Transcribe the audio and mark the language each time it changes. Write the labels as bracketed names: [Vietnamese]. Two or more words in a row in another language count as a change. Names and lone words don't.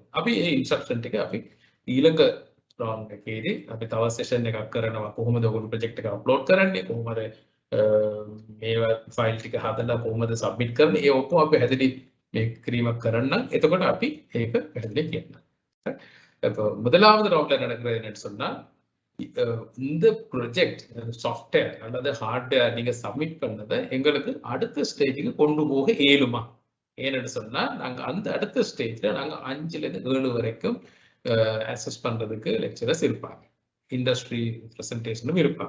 [Sinhala] අපි මේ instruction ටික අපි ඊළඟ round එකේදී අපි තව session එකක් කරනවා. කොහොමද ඔයගොල්ලෝ project එක upload කරන්නේ, කොහොමද මේවා ෆයිල් ටික හදලා කොහොමද සබ්මිට් කරන්නේ, ඒ ඔක්කොම අපි පැහැදිලි මේ කිරීමක් කරන්න. එතකොට අපි ඒක පැහැදිලி කියන්න. [Tamil] முதலாவது ரவுண்ட்ல நடக்கிறது என்னன்னு சொன்னா, இந்த [English] project software [Tamil] அல்லது ஹார்ட்வேர் நீங்க சப்மிட் பண்ணதை எங்களுக்கு அடுத்த ஸ்டேஜுக்கு கொண்டு போக இயலுமா? ஏன்னு சொன்னா நாங்க அந்த அடுத்த ஸ்டேஜ்ல நாங்க 5ல இருந்து 7 வரைக்கும் அசஸ் பண்றதுக்கு லெக்சரர்ஸ் இருப்பாங்க, [English] industry presentationum [Tamil] இருப்பாங்க.